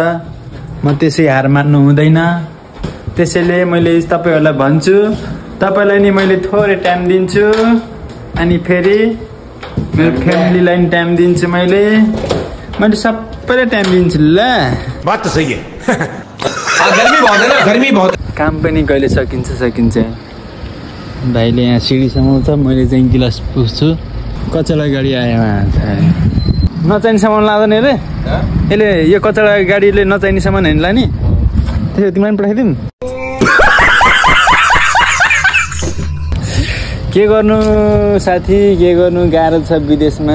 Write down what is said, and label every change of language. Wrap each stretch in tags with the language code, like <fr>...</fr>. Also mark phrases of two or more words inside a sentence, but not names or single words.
<ne>म त्यसै हार मान्नु हुँदैन। त्यसैले मैले तपाईँहरूलाई भन्छु, तपाईँलाई नि मैले थोरै टाइम दिन्छु, अनि फेरि मेरो फ्यामिलीलाई नि टाइम दिन्छु। मैले सबैलाई टाइम दिन्छु ल।</ne> <hi>बात त सही है। गर्मी बहुत है ना, गर्मी बहुत।</hi> <ne>काम पनि कहिले सकिन्छ। भाइले यहाँ सिडी समाउँछ, मैले चाहिँ गिलास पुग्छु। कचडा गाडी आयो, नचाहिने सामान लाँदैन अरे यसले। यो कचडा गाडीले नचाहिने सामान होइन लाने। त्यसो तिमीलाई पनि पठाइदिउँ। के गर्नु साथी, के गर्नु, गाह्रो छ विदेशमा।</ne>